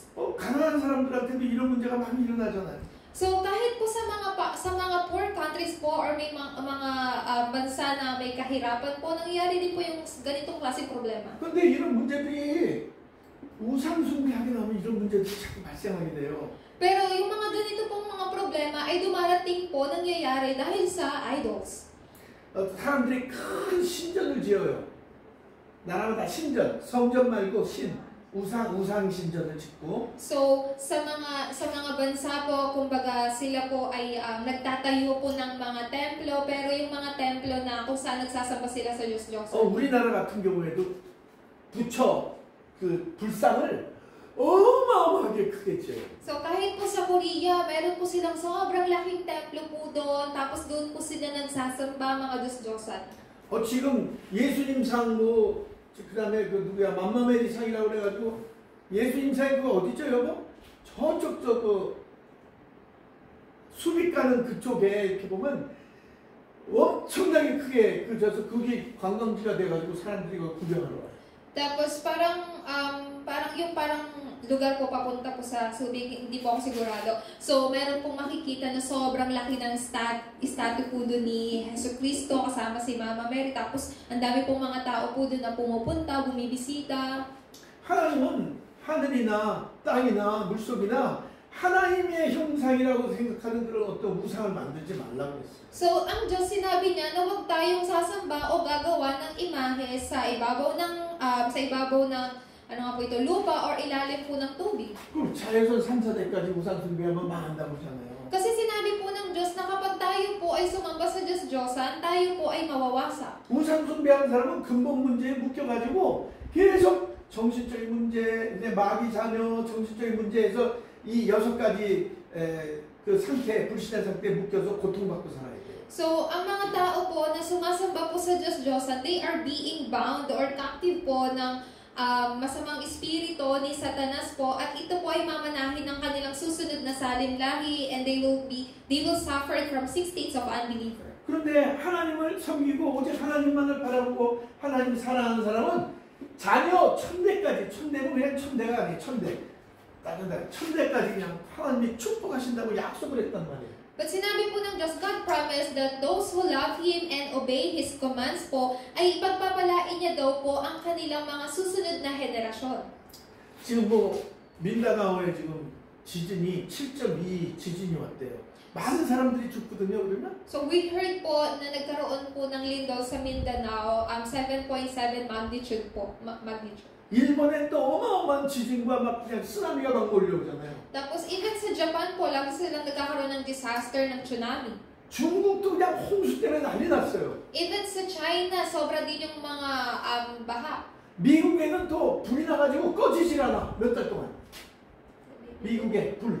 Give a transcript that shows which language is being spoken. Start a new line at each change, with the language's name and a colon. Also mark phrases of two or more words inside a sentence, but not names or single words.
Korean: 가난한 사람들한테도 이런 문제가 많이 일어나잖아요.
Filipino: So, kahit po sa mga
English: poor countries
Filipino: po or may mga bansa na may kahirapan po, nangyayari din po yung ganitong klaseng problema.
Korean: 근데 이런 문제들이 우상 숭배하게 나면 이런 문제들이 자꾸 발생하게 돼요.
Filipino: Pero yung mga ganito pong mga problema ay dumarating po, nangyayari dahil sa idols.
Korean: 사람들이 큰 신전을 지어요. 나라마다 신전, 성전 말고 우상 신전을 짓고.
Filipino: So, sa mga bansa po, kumbaga sila po ay nagtatayo po ng mga templo, pero yung mga templo na kung saan nagsasamba sila sa Diyos-Diyos.
Korean: 우리나라 같은 경우에도 부처 그 불상을 어마어마하게 크게 지어요.
Filipino: So, kahit po sa Korea, meron po silang sobrang laking templo po doon, tapos doon po sila nagsasamba mga Diyos-Diyosan.
Korean: 지금 예수님 상 그 다음에 그 누구야 맘마메리 상이라고 그래가지고 예수님 상이 그거 어디죠 여보? 저쪽 그 수빅 가는 그쪽에 이렇게 보면 엄청나게 크게 그져서 그게 관광지가 돼가지고 사람들이 그거 구경하러 와요.
Filipino: Tapos parang lugar po papunta po sa Subic, hindi po ako sigurado. So, meron pong makikita na sobrang laki ng statue po doon ni Jesucristo kasama si Mama Mary. Tapos, ang dami pong mga tao po doon na pumupunta, bumibisita.
Korean: 하나님은 하늘이나 땅이나 물속이나 하나님의 형상이라고 생각하는 그런 어떤 우상을 만들지 말라고 했어요.
Filipino: So, ang Diyos sinabi niya na huwag tayong sasamba o gagawa ng imahe sa ibabaw ng ano nga po ito, lupa or ilalim po ng tubig.
Korean: 그럼 자외선 3차대까지 우상 숭배하면 망한다고 하잖아요.
Filipino: Kasi sinabi po ng Diyos na kapag tayo po ay sumamba sa Diyos-Diyosan, tayo po ay mawawasak.
Korean: 우상 숭배하는 사람은 근본 문제에 묶여가지고 계속 정신적인 문제, 마귀 자녀, 정신적인 문제에서 이 6가지 그 상태, 불신의 상태에 묶여서 고통받고 살아야 돼요.
Filipino: So, ang mga tao po na sumasamba po sa Diyos-Diyosan,
English: they are being bound or captive
Filipino: po ng masamang espiritu ni Satanas po, at ito po ay mamanahin ng kanilang susunod na salinlahi,
English: and they will suffer from 6 states of unbeliever.
Korean: 그런데 하나님을 섬기고 오직 하나님만을 바라보고 하나님 사랑하는 사람은 자녀 천대까지, 천대는 그냥 천대가 아니에요. 천대까지 그냥 하나님이 축복하신다고 약속을 했단 말이에요.
Filipino: But sinabi po ng Diyos,
English: God promised that those who love Him and obey His commands
Filipino: po, ay ipagpapalain niya daw po ang kanilang mga susunod na henerasyon.
Korean: 지금 민다나오에 지금 지진이 7.2 지진이 왔대요. 많은 사람들이 죽거든요. 그러면?
English: So we heard
Filipino: po na nagkaroon po ng lindol sa Mindanao, 7.7 magnitude po, magnitude.
Korean: 일본에 또 어마어마한 지진과 막 그냥 쓰나미가 막 몰려오잖아요.
Filipino: Tapos even sa Japan po, lagi silang nagkakaroon ng disaster ng tsunami.
Korean: 중국도 그냥 홍수 때문에 난리 났어요.
Filipino: Even sa China, sobra din yung mga baha.
Korean: 미국에는 또 불이 나가지고 꺼지질 않아. 몇 달 동안. 미국에 불.